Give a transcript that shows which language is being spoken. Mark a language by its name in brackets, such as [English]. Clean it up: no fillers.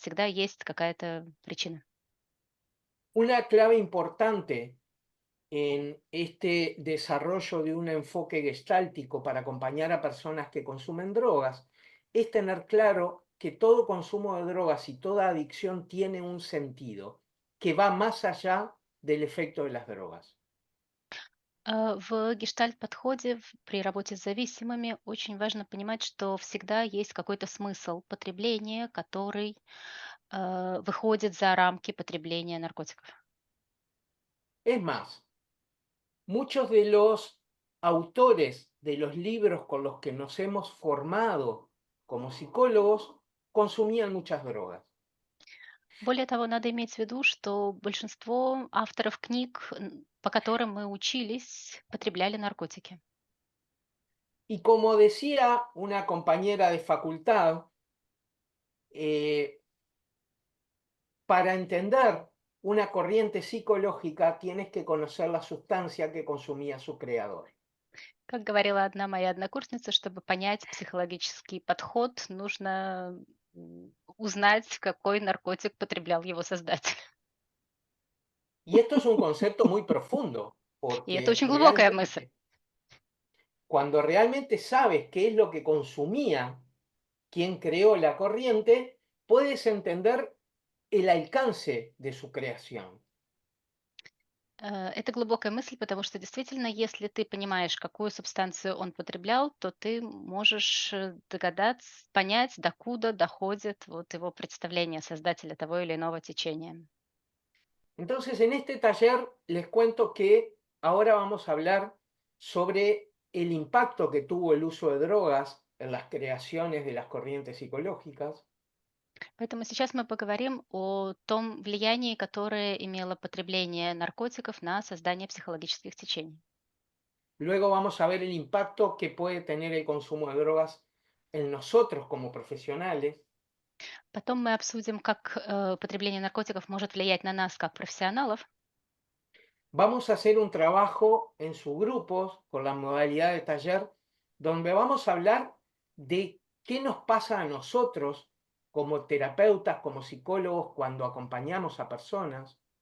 [Russian] Всегда есть какая-то причина. [Spanish] Una clave importante en este desarrollo de un enfoque gestáltico para acompañar a personas que consumen drogas es tener claro que todo consumo de drogas y toda adicción tiene un sentido que va más allá del efecto de las drogas. [Russian] В гештальт-подходе при работе с зависимыми очень важно понимать, что всегда есть какой-то смысл потребления, который выходит за рамки потребления наркотиков. [Spanish] Es más, muchos de los autores de los libros con los que nos hemos formado como psicólogos consumían muchas drogas. [Russian] Более того, надо иметь в виду, что большинство авторов книг, по которым мы учились, потребляли наркотики. [Spanish] Y como decía una compañera de facultad, eh, para entender una corriente psicológica tienes que conocer la sustancia que consumía su creador. [Russian] Как говорила одна моя однокурсница, чтобы понять психологический подход, нужно узнать, какой наркотик потреблял его создатель. [Spanish] Y esto es un concepto muy profundo, [Russian] И это [Spanish] porque [Russian] очень глубокая мысль. [Spanish] realmente, cuando realmente sabes qué es lo que consumía quien creó la corriente, puedes entender el alcance de su creación. [Russian] Это глубокая мысль, потому что действительно, если ты понимаешь, какую субстанцию он потреблял, то ты можешь догадаться, понять, докуда доходит вот его представление создателя того или иного течения. [Spanish] Entonces, en este taller les cuento que ahora vamos a hablar sobre el impacto que tuvo el uso de drogas en las creaciones de las corrientes psicológicas, [Russian] Поэтому сейчас мы поговорим о том влиянии, которое имело потребление наркотиков на создание психологических течений. [Spanish] Luego vamos a ver el impacto que puede tener el consumo de drogas en nosotros como profesionales. [Russian] Потом мы обсудим, как потребление наркотиков может влиять на нас как профессионалов. [Spanish] Vamos a hacer un trabajo en subgrupos con la modalidad de taller donde vamos a hablar de qué nos pasa a nosotros como terapeutas, como psicólogos, cuando acompañamos a personas.